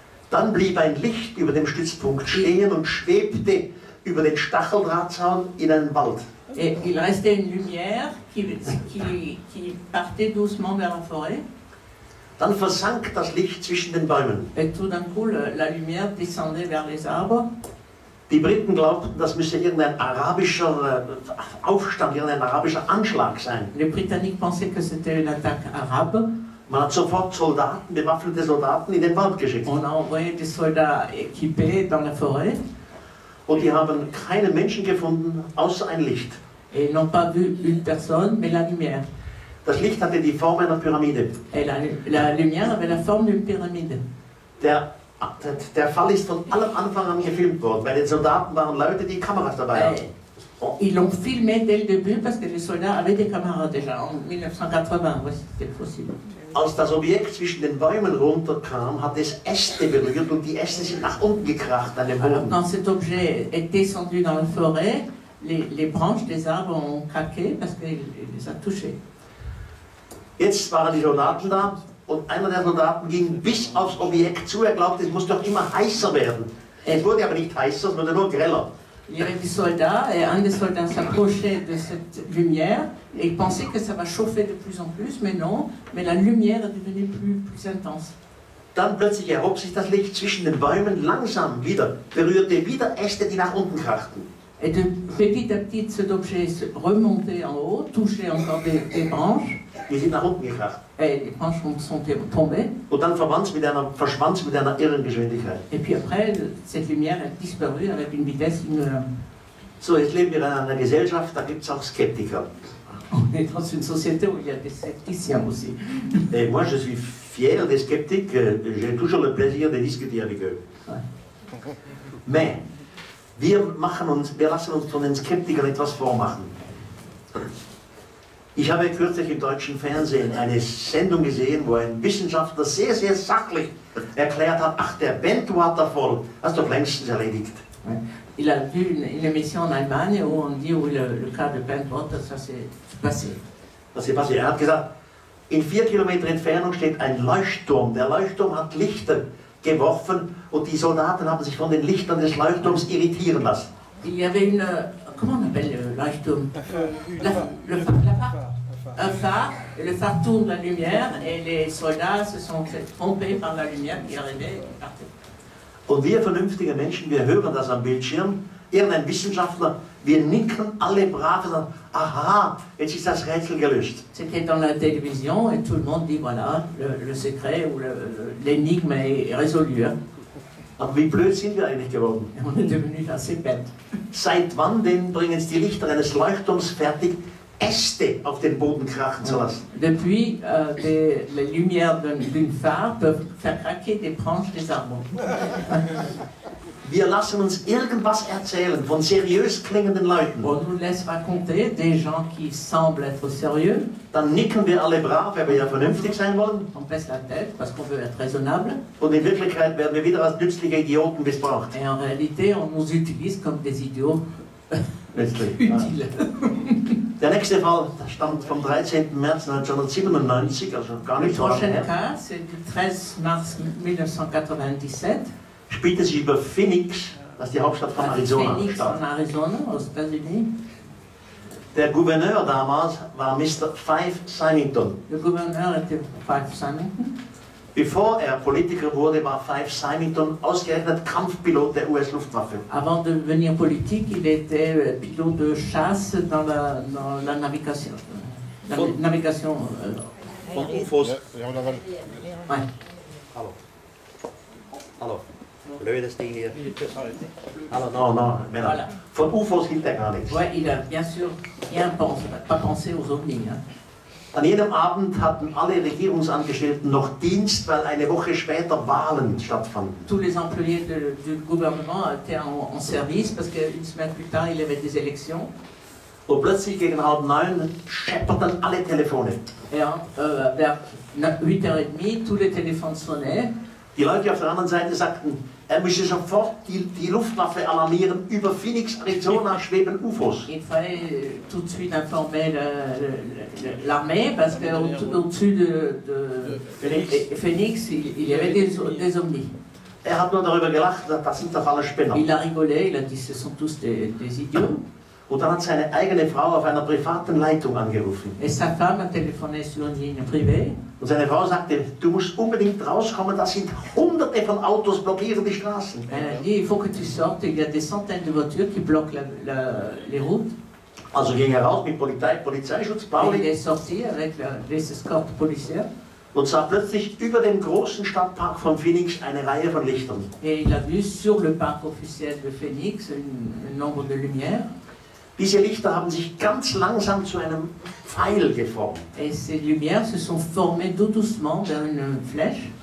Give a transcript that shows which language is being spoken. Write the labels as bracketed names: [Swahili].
[German] Dann blieb ein Licht über dem Stützpunkt stehen und schwebte über den Stacheldrahtzaun in einen Wald. [French] Et il restait une lumière qui partait doucement vers la forêt. [German] Dann versank das Licht zwischen den Bäumen. [French] Et tout d'un coup, la lumière descendait vers les arbres. [German] Die Briten glaubten, das müsse irgendein arabischer Aufstand, irgendein arabischer Anschlag sein. [French] Les Britanniques pensaient que c'était une attaque arabe. [German] Man hat sofort Soldaten, bewaffnete Soldaten in den Wald geschickt. [French] On a envoyé des soldats équipés dans la forêt. [German] Und die haben keinen Menschen gefunden, außer ein Licht. [French] Et ils n'ont pas vu une personne, mais la lumière. [German] Das Licht hatte die Form einer Pyramide. [French] Et la lumière avait la forme d'une pyramide. [German] Der Fall ist von allem Anfang an gefilmt worden. Bei den Soldaten waren Leute, die Kameras dabei hatten. [French] Ils l'ont filmé dès le début parce que les soldats avaient des caméras déjà en 1980. Oui, c'était possible. [German] Als das Objekt zwischen den Bäumen runterkam, hat es Äste berührt und die Äste sind nach unten gekracht an den [French] Alors, [German] Boden. [French] quand cet objet est descendu dans la forêt, les branches des arbres ont craqué parce qu'il les a touchés. [German] Jetzt waren die Soldaten da und einer der Soldaten ging bis aufs Objekt zu. Er glaubte, es muss doch immer heißer werden. Es wurde aber nicht heißer, es wurde nur greller. [French] Il y avait des soldats et un des soldats s'approchait de cette lumière et il pensait que ça va chauffer de plus en plus, mais non, mais la lumière est devenue plus intense. [German] Dann plötzlich erhob sich das Licht zwischen den Bäumen langsam wieder, berührte wieder Äste, die nach unten krachten. [French] Et de petit à petit, cet objet se remontait en haut, touchait encore des branches, [German] Die sind nach unten gekracht. [French] et les branches sont tombées. [German] Und dann verschwand es mit einer irren Geschwindigkeit. [French] Et puis après, cette lumière a disparu avec une vitesse ignorable. [German] So, jetzt leben wir in einer Gesellschaft, da gibt es auch Skeptiker. [French] On est dans une société où il y a des scepticiens aussi. Et moi, je suis fier des sceptiques, j'ai toujours le plaisir de discuter avec eux. Ouais. [German] Mais, wir lassen uns von den Skeptikern etwas vormachen. Ich habe kürzlich im deutschen Fernsehen eine Sendung gesehen, wo ein Wissenschaftler sehr, sehr sachlich erklärt hat, ach, der Bentwater-Fall, das ist doch längstens erledigt. Ouais. [French] Il a vu une émission en Allemagne où on dit où le cas de Bentwater, ça s'est passé. [German] Was ist passiert? Er hat gesagt, in 4 Kilometer Entfernung steht ein Leuchtturm. Der Leuchtturm hat Lichter geworfen und die Soldaten haben sich von den Lichtern des Leuchtturms irritieren lassen. [French] Il y avait une... Comment on appelle le Leuchtturm? Le phare. Un phare. Et le phare tourne la lumière et les soldats se sont fait tromper par la lumière qui arrivait et qui partait. [German] Und wir vernünftige Menschen, wir hören das am Bildschirm, irgendein Wissenschaftler, wir nicken alle brav und sagen, aha, jetzt ist das Rätsel gelöst. [French] C'était dans la télévision et tout le monde dit voilà, le secret ou l'énigme est résolue. Hein. [German] Aber wie blöd sind wir eigentlich geworden? [French] Et on est devenu assez bête. [German] Seit wann denn bringen es die Lichter eines Leuchtturms fertig, Äste auf den Boden krachen zu lassen? [French] Depuis, les lumières d'une phare peuvent faire craquer des branches des arbres. [German] Wir lassen uns irgendwas erzählen von seriös klingenden Leuten. [French] On nous laisse raconter des gens qui semblent être sérieux. [German] Dann nicken wir alle brav, weil wir ja vernünftig sein wollen. [French] On baisse la tête parce qu'on veut être raisonnable. [German] Und in Wirklichkeit werden wir wieder als nützliche Idioten missbraucht. [French] Et en réalité, on nous utilise comme des idiots [German] Nützlich. [French] utiles. [German] Der nächste Fall stammt vom 13. März 1997, also gar [French] Le [German] nicht so lange [French] prochain [German] her. [French] cas, c'est du 13 mars 1997. [German] Spielte sich über Phoenix, das ist die Hauptstadt von [French] À [German] Arizona. [French] Phoenix, [German] Stadt. [French] en Arizona, aux États-Unis. [German] Der Gouverneur damals war Mr. Fife Symington. [French] Le gouverneur était Fife Symington. [German] Bevor er Politiker wurde, war Fife Symington ausgerechnet Kampfpilot der US-Luftwaffe. [French] Avant de devenir politique, il était pilote de chasse dans la navigation. La navigation. [German] Von UFOs. Ouais. Hallo. Hallo. Blödes Ding hier. Hallo, no, Männer. [French] Voilà. [German] Von UFOs hielt er gar nichts. [French] Ouais, il a bien sûr pas pensé aux ovnis. Hein. [German] An jedem Abend hatten alle Regierungsangestellten noch Dienst, weil eine Woche später Wahlen stattfanden. [French] Tous les employés du gouvernement étaient en service parce qu'une semaine plus tard, il y avait des élections. [German] Und plötzlich gegen 8:30 schepperten alle Telefone. [French] Et vers 8h30, tous les téléphones sonnaient. [German] Die Leute auf der anderen Seite sagten, er müsse sofort die Luftwaffe alarmieren, über Phoenix, Arizona schweben UFOs. [French] Il fallait tout de suite informer l'armée parce qu'au-dessus de Phoenix, il y avait des ovnis. [German] Er hat nur darüber gelacht, das sind doch alle Spinner. [French] Il a rigolé, il a dit ce sont tous des idiots. [German] Und dann hat seine eigene Frau auf einer privaten Leitung angerufen. [French] Et sa femme a téléphoné sur une ligne privée. [German] Und seine Frau sagte, du musst unbedingt rauskommen, das sind hunderte von Autos, blockieren die Straßen. [French] Elle a dit, il faut que tu sortes, il y a des centaines de voitures qui bloquent les routes. [German] Also ging er raus mit Polizeischutz, [French] Et il Pauli, est sorti avec les escortes policières. [German] und sah plötzlich über dem großen Stadtpark von Phoenix eine Reihe von Lichtern. [French] Et il a vu sur le parc officiel de Phoenix un nombre de lumières. [German] Diese Lichter haben sich ganz langsam zu einem Pfeil geformt. [French] Et ces lumières se sont formées tout doucement vers une flèche.